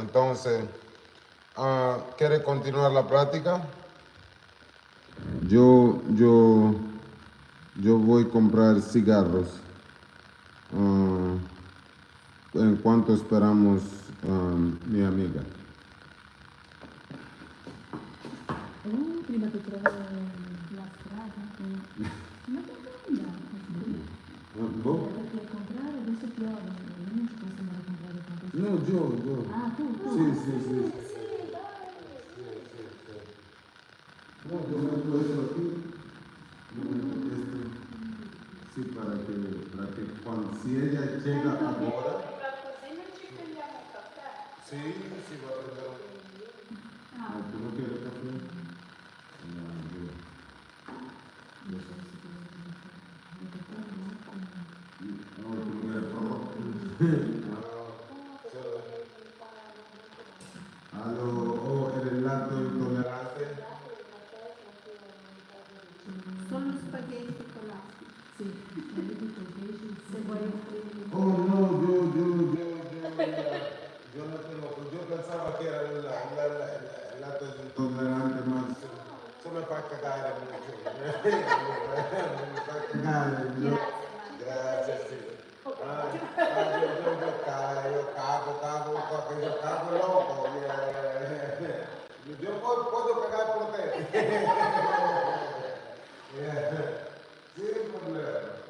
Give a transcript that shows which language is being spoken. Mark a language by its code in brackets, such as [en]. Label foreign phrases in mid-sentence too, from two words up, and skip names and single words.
[es] Entonces, ¿quiere continuar la práctica? Yo voy a comprar cigarros. ¿En cuánto esperamos mi amiga? [it] Prima che trovo la strada. Ma che bella! Perché comprare adesso piove, non ci posso andare a comprare con questo. [es] No, yo. [it] Ah, tu? [es] Sí. No, yo meto esto aquí. Yo meto esto. Sí, para que cuando, si ella llega ahora. Sí, va a prender. ¿Tú no quieres café? No, yo. No, tú no quieres rojo. ¿Eres lacto intolerante? [it] Sono spaghetti con l'acqua. Sì, spaghetti con pesce. Se vuoi offrire. [es] Oh no, yo no tengo, yo pensaba que era el lacto intolerante, más se [it] me fa cagare [es] mucho. [it] Me fa cagare, [es] ¿no? Gracias, sí. Yo cago loco. Yo puedo cagar por ti. Sin problema.